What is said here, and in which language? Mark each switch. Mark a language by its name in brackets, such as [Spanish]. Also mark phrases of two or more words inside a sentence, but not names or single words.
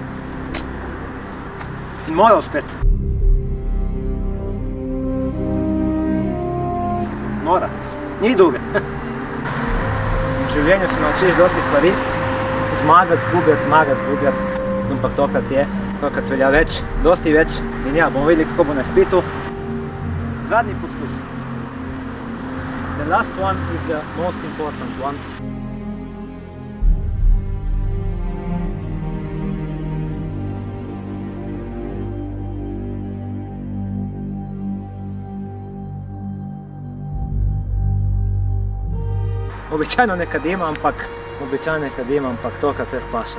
[Slovenian] In mora uspeti. Mora. Ni druge. V življenju se naučiš dosti stvari, zmagati, zgubljati, ampak tokrat velja več, dosti več. In ja, bomo videli, kako bo na izpitu. Zadnji poskus. [English] The last one is the most important one. [Slovenian] Običajno ne kadim, ampak tokrat res paše.